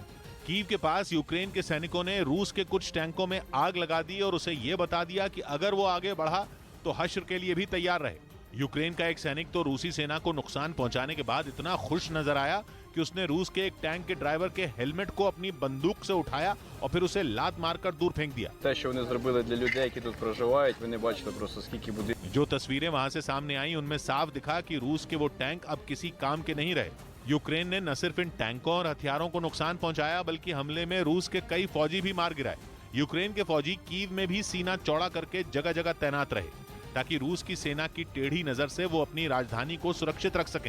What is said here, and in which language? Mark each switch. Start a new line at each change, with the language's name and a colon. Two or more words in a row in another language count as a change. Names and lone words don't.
Hindi: कीव के पास यूक्रेन के सैनिकों ने रूस के कुछ टैंकों में आग लगा दी और उसे यह बता दिया कि अगर वो आगे बढ़ा तो हश्र के लिए भी तैयार रहे। यूक्रेन का एक सैनिक तो रूसी सेना को नुकसान पहुंचाने के बाद इतना खुश नजर आया कि उसने रूस के एक टैंक के ड्राइवर के हेलमेट को अपनी बंदूक से उठाया और फिर उसे लात मारकर दूर फेंक दिया।
Ukrainian: Те, що вони зробили для людей, які тут проживають, ви не бачите просто скільки буде.
Hindi: जो तस्वीरें वहां से सामने आई उनमें साफ दिखा कि रूस के वो टैंक अब किसी काम के नहीं रहे। यूक्रेन ने न सिर्फ इन टैंकों और हथियारों को नुकसान पहुंचाया, बल्कि हमले में रूस के कई फौजी भी मार गिराए। यूक्रेन के फौजी कीव में भी सीना चौड़ा करके जगह जगह तैनात रहे, ताकि रूस की सेना की टेढ़ी नजर से वो अपनी राजधानी को सुरक्षित रख सकें।